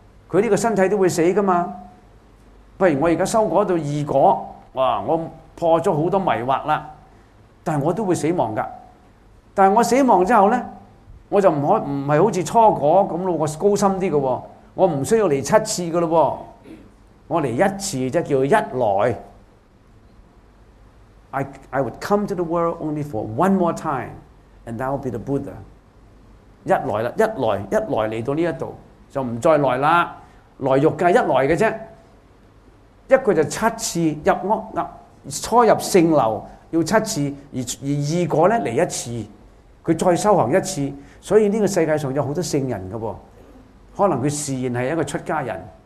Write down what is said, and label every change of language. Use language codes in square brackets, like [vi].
[zh] 他这个身体都会死的嘛。不如我现在修果到二果，哇，我破了很多迷惑了，但是我都会死亡的。但是我死亡之后呢，我就 不是好像初果那样，我高深一点的，我不需要来七次的了，我来一次就叫一来。 [en] I would come to the world only for one more time, and that will be the Buddha. [zh] 一来了，一来来到这里，就不再来了，来欲界一来而已。一个就七次入屋，初入圣楼要七次，而二个呢，来一次，他再修行一次。所以这个世界上有很多圣人的，可能他自然是一个出家人。